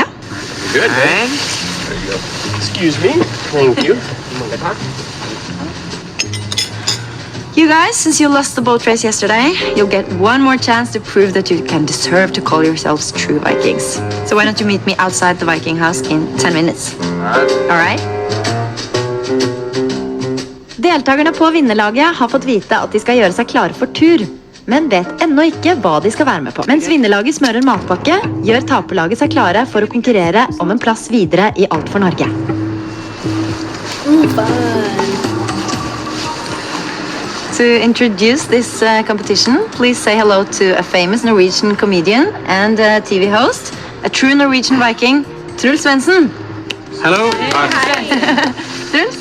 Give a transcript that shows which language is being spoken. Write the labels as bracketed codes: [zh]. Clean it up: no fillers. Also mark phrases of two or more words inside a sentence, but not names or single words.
[en] Good, man. There you go. Excuse me. Thank you. You guys, since you lost the boat race yesterday, you'll get one more chance to prove that you can deserve to call yourselves true Vikings. So why don't you meet me outside the Viking house in 10 minutes? All right? [no] Deltakerne på vinnerlaget har fått vite at de skal gjøre seg klare for tur, men vet ennå ikke hva de skal være med på. Mens vinnerlaget smører matpakke, gjør taperlaget seg klare for å konkurrere om en plass videre I Alt for Norge. [en] To introduce this competition, please say hello to a famous Norwegian comedian and TV host, a true Norwegian Viking, Truls Svendsen. Hello. Truls?